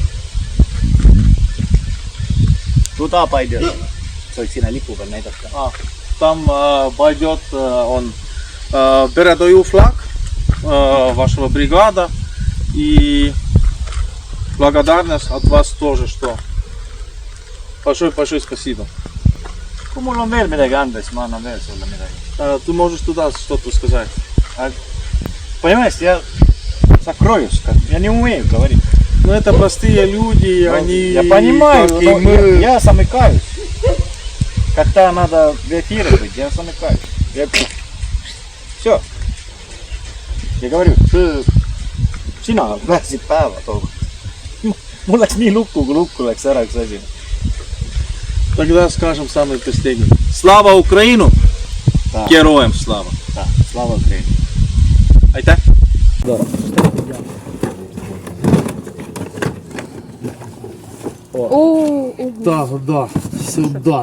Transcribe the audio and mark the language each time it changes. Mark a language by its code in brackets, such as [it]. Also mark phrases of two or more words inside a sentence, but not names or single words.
[ru] Туда пойдет. Там пойдет он. Передаю флаг вашего бригада. И благодарность от вас тоже, что большое спасибо. Mul on veel midagi anda, siis ma annan veel sulle midagi. Ты можешь туда что-то сказать. Понимаешь, я сокровищка, я не умею говорить. Ну это простые люди, они... Я понимаю, как и но мы. я замыкаюсь. Когда надо в эфире быть, я замыкаюсь. Все. Я говорю, [et] sina pääsid päeva tookord. Mul läks nii lukku, kui lukku läks ära üks asi. [ru] Тогда скажем самый последний. Слава Украину! Да. Героям слава! Да, слава Украине! [et] Aitäh! [ru] Да. Да, да, сюда.